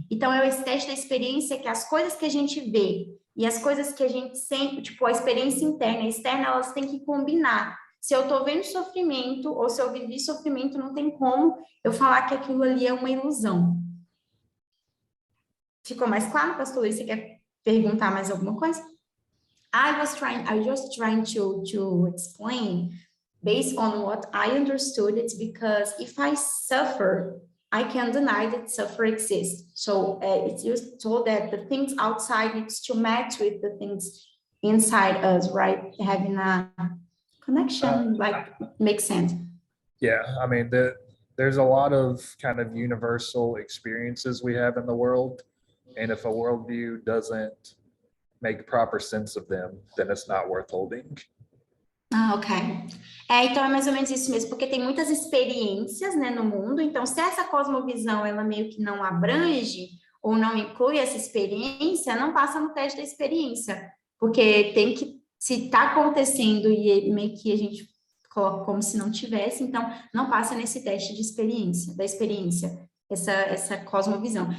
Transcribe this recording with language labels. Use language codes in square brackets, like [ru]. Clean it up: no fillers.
[pt] Então, é esse teste da experiência que as coisas que a gente vê e as coisas que a gente sente, tipo, a experiência interna e externa, elas têm que combinar. Se eu estou vendo sofrimento ou se eu vivi sofrimento, não tem como eu falar que aquilo ali é uma ilusão. Ficou mais claro, pastor Luiz? Você quer perguntar mais alguma coisa? [en] I was just trying to explain based on what I understood. It's because if I suffer, I can deny that suffer exists. So it's just told that the things outside needs to match with the things inside us, right? Having a connection, like, makes sense. Yeah, I mean, there's a lot of kind of universal experiences we have in the world. And if a worldview doesn't make proper sense of them, then it's not worth holding. Ok. [pt] Então é mais ou menos isso mesmo, porque tem muitas experiências, né, no mundo, então se essa cosmovisão, ela meio que não abrange ou não inclui essa experiência, não passa no teste da experiência, porque tem que, se está acontecendo e meio que a gente coloca como se não tivesse, então não passa nesse teste de experiência, da experiência, essa cosmovisão.